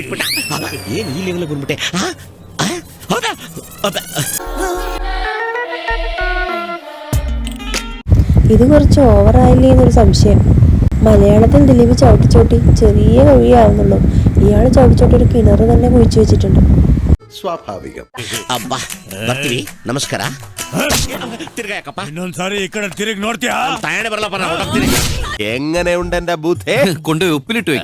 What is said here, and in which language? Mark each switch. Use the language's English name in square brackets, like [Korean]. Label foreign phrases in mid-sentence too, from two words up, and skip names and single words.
[Malayalam] ഇത് കുറച്ച് ഓവറായില്ലേ എന്നൊരു സംശയം. മലയാളത്തിൽ ദിലീപ് ചവിട്ടി ചെറിയ കുഴിയാവുന്നുള്ളൂ. ഇയാൾ ചവിട്ടി ഒരു കിണർ തന്നെ കുഴിച്ചു വെച്ചിട്ടുണ്ട്. സ്വാഭാവികം. [Kannada] ನಮಸ್ಕಾರ. ಇನ್ನೊಂದ್ಸಾರಿ ಈ ಕಡೆ ತಿರುಗಿ ನೋಡ್ತೀಯಾ? [Malayalam] എങ്ങനെയുണ്ട് എന്റെ ബുദ്ധേ? കൊണ്ടുപോയി ഉപ്പിലിട്ട് വെക്കും.